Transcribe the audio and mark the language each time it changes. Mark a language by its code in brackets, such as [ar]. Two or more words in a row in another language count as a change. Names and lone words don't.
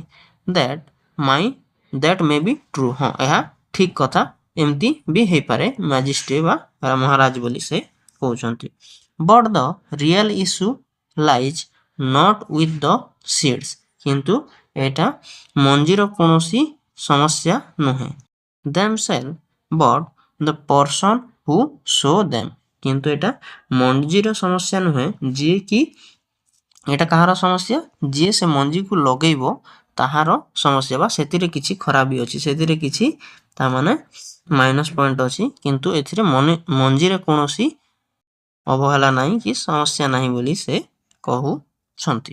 [en] that may be true, [or] ହଁ ଏହା ଠିକ୍ କଥା, ଏମିତି ବି ହେଇପାରେ, ମ୍ୟାଜିଷ୍ଟ୍ରେଟ୍ ବା ମହାରାଜ ବୋଲି ସେ କହୁଛନ୍ତି। [en] but the real issue lies not with the seeds, [or] କିନ୍ତୁ ଏଇଟା ମଞ୍ଜିର କୌଣସି ସମସ୍ୟା ନୁହେଁ। [en] themselves but the person who sow them, [or] କିନ୍ତୁ ଏଇଟା ମଞ୍ଜିର ସମସ୍ୟା ନୁହେଁ, ଯିଏ କି ଏଇଟା କାହାର ସମସ୍ୟା, ଯିଏ ସେ ମଞ୍ଜିକୁ ଲଗେଇବ ତାହାର ସମସ୍ୟା ବା ସେଥିରେ କିଛି ଖରାପ ବି ଅଛି, ସେଥିରେ କିଛି ତାମାନେ [en] minus point [or] ଅଛି, କିନ୍ତୁ ଏଥିରେ ମଞ୍ଜିରେ କୌଣସି ଅବହେଳା ନାହିଁ କି ସମସ୍ୟା ନାହିଁ ବୋଲି ସେ କହୁଛନ୍ତି।